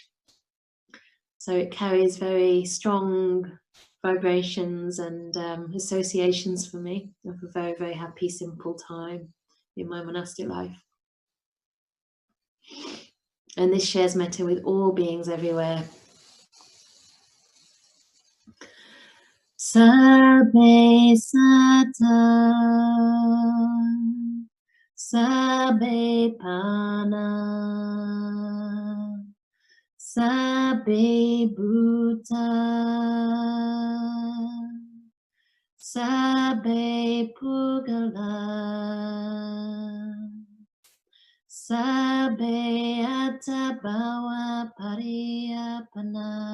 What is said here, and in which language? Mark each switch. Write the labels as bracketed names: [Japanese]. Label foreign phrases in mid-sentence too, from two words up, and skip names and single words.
[English] So it carries very strong vibrations and associations for me of a very, very happy, simple time in my monastic life. And this shares metta with all beings everywhere. [Pali] Sabbe sata, sabbe pana, sabbe bhuta, sabbe pugala, sabbe atabhawa pariyapana.